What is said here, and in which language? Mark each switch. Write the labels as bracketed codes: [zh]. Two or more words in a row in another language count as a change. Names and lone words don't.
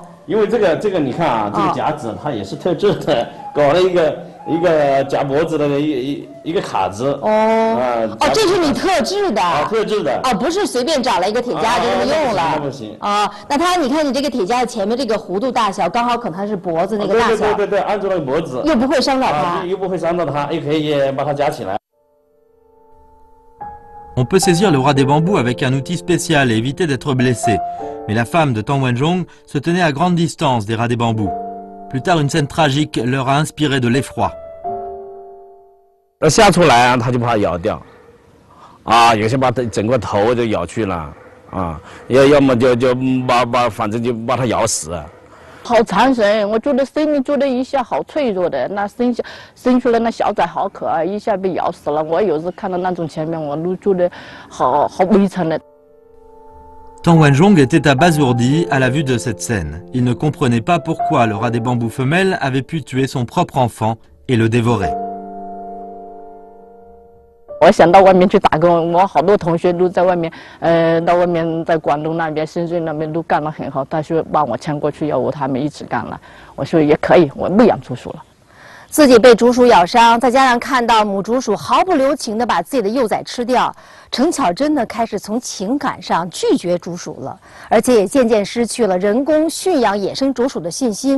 [zh] 因为这个你看啊，这个夹子它也是特制的，搞了一个夹脖子的一个卡子。这是你特制的。特制的。不是随便找了一个铁夹就这么用了。那不行。那你看你这个铁夹前面这个弧度大小，刚好可能它是脖子那个大小。对，按住那个脖子。又不会伤到它。又不会伤到它，又可以把它夹起来。 [fr] On peut saisir le rat des bambous avec un outil spécial et éviter d'être blessé. Mais la femme de Tang Wanzhong se tenait à grande distance des rats des bambous. Plus tard, une scène tragique leur a inspiré de l'effroi. [zh] 下出来他就把它咬掉，有些把整个头就咬去了，要么就反正就把它咬死。好残忍！我觉得生命做的一下好脆弱的，那生出来那小崽好可爱，一下被咬死了。我有时看到那种前面，我都觉得好悲惨的。 [fr] Tang Wanzhong était abasourdi à la vue de cette scène. Il ne comprenait pas pourquoi le rat des bambous femelle avait pu tuer son propre enfant et le dévorer. [zh] 我想到外面去打工，我好多同学都在外面，到外面在广东那边、深圳那边都干得很好。他说把我牵过去，要我他们一起干了。我说也可以，我不养竹鼠了。自己被竹鼠咬伤，再加上看到母竹鼠毫不留情地把自己的幼崽吃掉，程巧珍呢开始从情感上拒绝竹鼠了，而且也渐渐失去了人工驯养野生竹鼠的信心。